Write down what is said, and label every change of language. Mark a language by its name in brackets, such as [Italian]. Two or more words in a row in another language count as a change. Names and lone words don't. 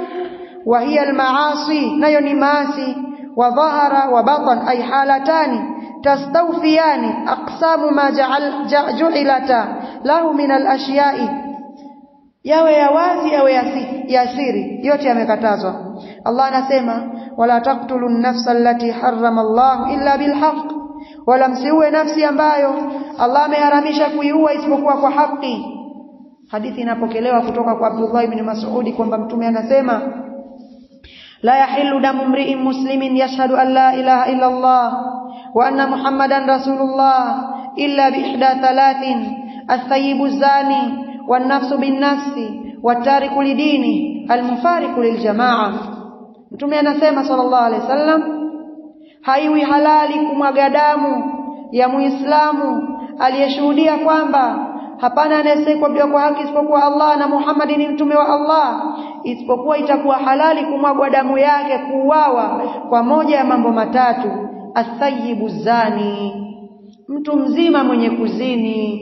[Arabic] وهي المعاصي, [Swahili] nayo ni maasi. [Arabic] وظهر وبطن أي حالتان تستوفيان أقسام ما جعلت له من الأشياء, [Swahili] yawe ya wazi yawe ya siri, yote yamekatazwa. Allah anasema [Arabic] ولا تقتلوا النفس التي حرم الله إلا بالحق, [Swahili] wala msiue nafsi ambayo Allah ameharamisha kuiua isipokuwa kwa haki. Hadithi inapokelewa kutoka kwa Abdullah ibn Mas'ud kwamba Mtume anasema [Arabic] لا يحل دم امرئ مسلم يشهد أن لا إله إلا الله وأن محمدا رسول الله إلا بإحدى ثلاث الثيب الزاني والنفس بالنفس والتارك لدينه المفارق للجماعة. [Swahili] Mtume anasema [Arabic] صلى الله عليه وسلم, [Swahili] haiwi halali kumwaga damu ya Muislamu aliyeshuhudia kwamba hapana anayestahili kwa haki isipokuwa Allah na Muhammad ni mtume wa Allah, isipokuwa itakuwa halali kumwaga damu yake, kuuawa kwa moja ya mambo matatu: [Arabic] الثيب الزاني, [Swahili] mtu mzima mwenye kuzini.